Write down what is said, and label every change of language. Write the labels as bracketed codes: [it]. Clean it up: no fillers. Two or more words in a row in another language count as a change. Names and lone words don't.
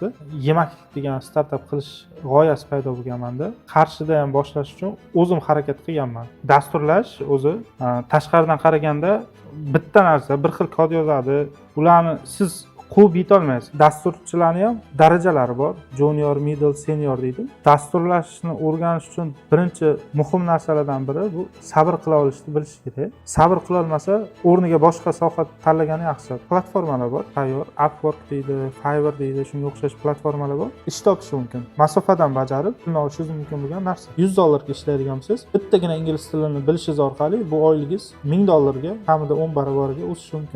[uz] Yemak degan startap qilish g'oyasi paydo bo'lgan menda. Qarshida ham boshlash uchun o'zim harakat qilganman. Dasturlash o'zi tashqaridan qaraganda bitta narsa, bir xil kod yozadi. Ularni siz quvib yetolmaysiz. Dasturchilarning ham darajalari bor. [en] Junior, middle, senior [uz] deydi. Dasturlashni o'rganish uchun birinchi muhim narsalardan biri bu sabr qila olishni bilish kerak. Sabr qila olmasa, o'rniga boshqa soha tanlagani yaxshi. Platformalar bor, tayyor, Upwork deydi, Fiverr deydi, shunga o'xshash platformalar bor. Ish topish mumkin. Masofadan bajarib, pulni olishingiz mumkin bo'lgan narsa. $100 ishlaydigan bo'lsangiz, bittagina ingliz tilini bilishingiz orqali bu oyligingiz $1000 kamida 10 barobarga o'sishi mumkin.